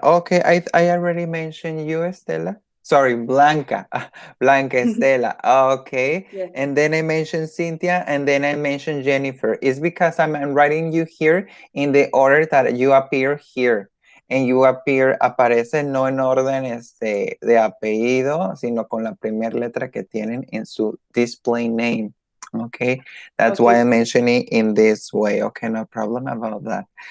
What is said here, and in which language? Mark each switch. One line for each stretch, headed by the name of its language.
English: Okay, I already mentioned you, Estela. Sorry, Blanca. Blanca Estela. Okay. Yes. And then I mentioned Cynthia, and then I mentioned Jennifer. It's because I'm writing you here in the order that you appear here. And you appear,
Spanish: aparece no en orden de apellido, sino con la primera letra que tienen en su display name.
English: Okay. That's why Okay. I'm mentioning in this way. Okay, no problem about that.